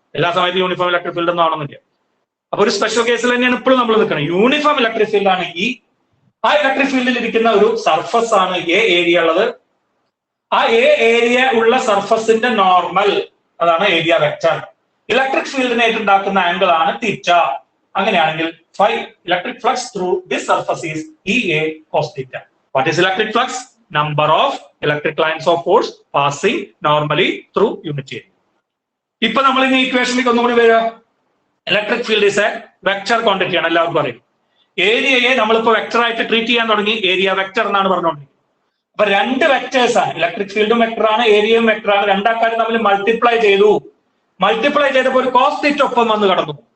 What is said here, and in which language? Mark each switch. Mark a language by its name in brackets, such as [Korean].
[Malayalam] എല്ലാ സമയത്തും uniform electric field ഒന്നും ആവണമെന്നില്ല. അപ്പൊ ഒരു സ്പെഷ്യൽ കേസിൽ തന്നെയാണ് ഇപ്പോഴും നമ്മൾ നിൽക്കണം. യൂണിഫോം ഇലക്ട്രിക് ഫീൽഡ് ആണ് ഇ. ആ ഇലക്ട്രിക് ഫീൽഡിൽ ഇരിക്കുന്ന ഒരു സർഫസ് ആണ് എ ഏരിയ ഉള്ളത്. ആ എ ഏരിയ ഉള്ള സർഫസിന്റെ നോർമൽ, അതാണ് ഏരിയ വെക്ടർ. ഇലക്ട്രിക് ഫീൽഡിനായിട്ട് ഉണ്ടാക്കുന്ന ആംഗിൾ ആണ് തീറ്റ. അങ്ങനെയാണെങ്കിൽ [English] phi electric flux through this surface is EA cos theta. What is electric flux? Number of electric lines of force passing normally through unit area. [Malayalam] ഇപ്പൊ നമ്മൾ ഇനി ഇക്വേഷനിലേക്ക് ഒന്നുകൂടി വരിക. [English] electric field is a vector quantity [Malayalam] ആണ്, എല്ലാവർക്കും അറിയും. ഏരിയയെ നമ്മളിപ്പോ vector ആയിട്ട് ട്രീറ്റ് ചെയ്യാൻ തുടങ്ങി, ഏരിയ വെക്ടർ എന്നാണ് പറഞ്ഞുകൊണ്ടിരിക്കുന്നത്. അപ്പൊ രണ്ട് വെക്ടേഴ്സ് ആണ്, ഇലക്ട്രിക് ഫീൽഡും വെക്ടർ ആണ്, ഏരിയയും വെക്ടർ ആണ്. രണ്ടാൾക്കാരും തമ്മിൽ മൾട്ടിപ്ലൈ ചെയ്തു. മൾട്ടിപ്ലൈ ചെയ്തപ്പോൾ ഒരു കോസ് തീറ്റ ഒപ്പം വന്ന് കടന്നു.